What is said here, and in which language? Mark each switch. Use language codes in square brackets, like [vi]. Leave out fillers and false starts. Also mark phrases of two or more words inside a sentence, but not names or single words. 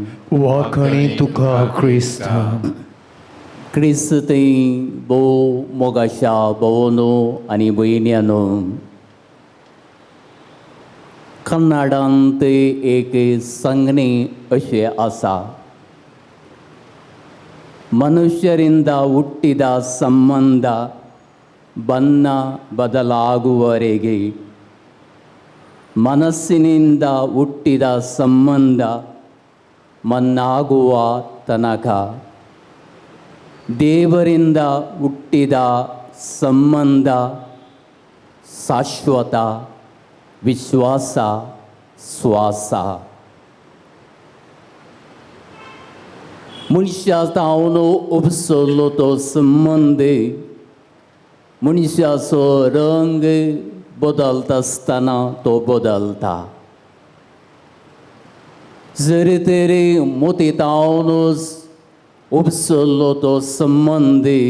[kok] वाखणी तुका क्रिस्ता क्रिस्त थंय भोव मोगाच्या भोवनो आनी भयण्यांनो कन्नडांत एक सांगणें अशें आसा [kn] ಮನುಷ್ಯರಿಂದ ಹುಟ್ಟಿದ ಸಂಬಂಧ ಬಣ್ಣ ಬದಲಾಗುವವರೆಗೆ ಮನಸ್ಸಿನಿಂದ ಹುಟ್ಟಿದ ಸಂಬಂಧ ಮಣ್ಣಾಗುವ ತನಕ ದೇವರಿಂದ ಹುಟ್ಟಿದ ಸಂಬಂಧ ಶಾಶ್ವತ ವಿಶ್ವಾಸ ಶ್ವಾಸ [kok] मनशातावन उपसरलो तो संबंद मनशाचो रंग बदलता आसतना तो बदलता जरी तरी मोतीतावनूच उपसरलो तो संबंद